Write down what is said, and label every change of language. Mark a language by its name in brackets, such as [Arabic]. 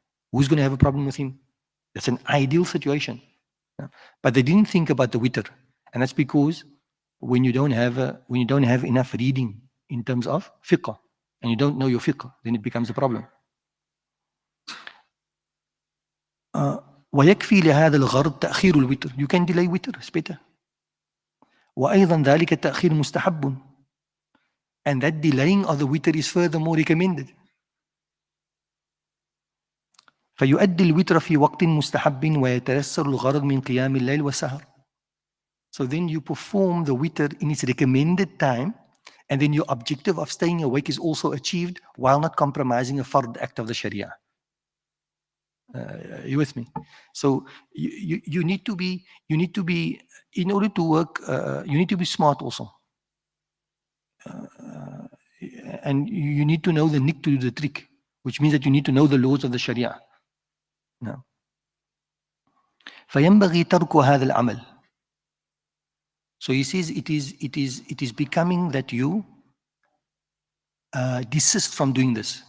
[English] Who's going to have a problem with him? That's an ideal situation. But they didn't think about the witr, and that's because when you don't have enough reading in terms of fiqh, and you don't know your fiqh, then it becomes a problem. [Arabic] ويكفي لهذا الغرض تأخير الوتر. [English] You can delay witr, it's better. [Arabic] وأيضا ذلك التأخير مستحب. [English] And that delaying of the witr is furthermore recommended. [Arabic] فيؤدي الوتر في وقت مستحب ويتيسر الغرض من قيام الليل والسهر. [English] So then you perform the witr in its recommended time, and then your objective of staying awake is also achieved while not compromising a fard act of the Sharia. You with me? So you need to be in order to work. You need to be smart also, and you need to know the nick to do the trick, which means that you need to know the laws of the Sharia. Now, [Arabic] فينبغي ترك هذا العمل. [English] So he says it is becoming that you desist from doing this.